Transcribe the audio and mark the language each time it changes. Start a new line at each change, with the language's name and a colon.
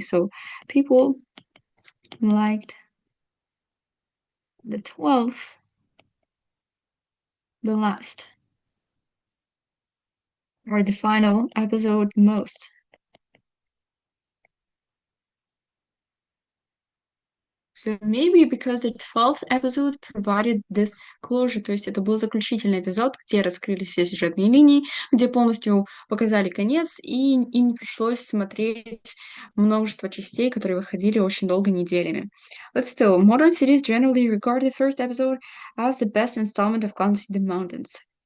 English: So people liked the 12th the last, or the final episode the most. So maybe because the 12th episode provided this closure,
Russian: то есть это был заключительный эпизод, где раскрылись все сюжетные линии, где полностью показали конец, и им не пришлось смотреть множество частей, которые выходили очень долго неделями.
English: But still, modern cities generally regard the first episode as the best installment of Clancy the Mountains.